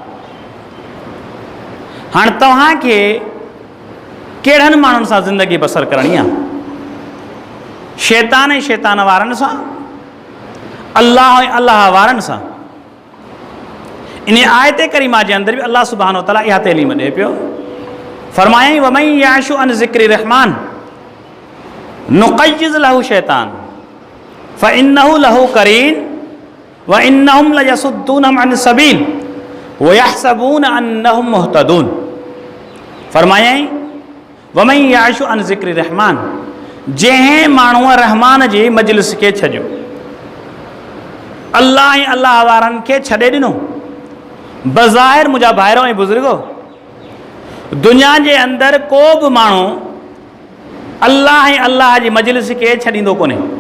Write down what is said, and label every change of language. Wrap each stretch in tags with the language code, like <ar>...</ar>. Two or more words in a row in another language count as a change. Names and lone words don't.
<sd>हाणे तव्हांखे कहिड़नि माण्हुनि सां ज़िंदगी बसर करणी आहे? शैतान ऐं शैतान वारनि सां, अल्लाह ऐं अल्लाह वारनि सां। इन आयत करीमा जे अंदरि बि अल्लाह</sd> <ar>سبحانه وتعالى</ar> <sd>इहा तइलीम ॾिए पियो,</sd> <ar>فرمايئي ومن يعش عن ذكر الرحمن نقيض له شيطان فإنه له قرين وإنهم ليصدونهم عن السبيل ويحسبون أنهم مهتدون. فرمايئي ومن يعش عن ذكر الرحمن,</ar> <sd>जंहिं माण्हूअ रहमान जी मजलिस खे छॾियो, अल्लाह ऐं अल्लाह वारनि खे छॾे ॾिनो। बज़ाहिर मुंहिंजा भाइरो ऐं बुज़ुर्गो, दुनिया जे अंदरि को बि माण्हू अल्लाह ऐं अल्लाह जी मजलिस खे छॾींदो कोन्हे।</sd>